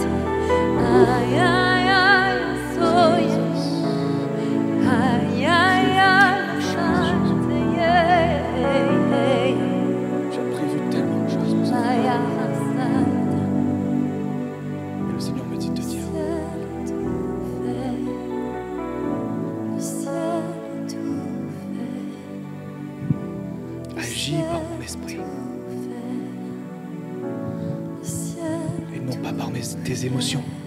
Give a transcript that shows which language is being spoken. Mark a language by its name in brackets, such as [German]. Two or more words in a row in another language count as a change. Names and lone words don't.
[French] Ay, ay, ay, so yes. Ay, ay, ay, Tu as prévu tellement de choses. Et le Seigneur me dit de te dire, agis par mon esprit et non pas par tes émotions.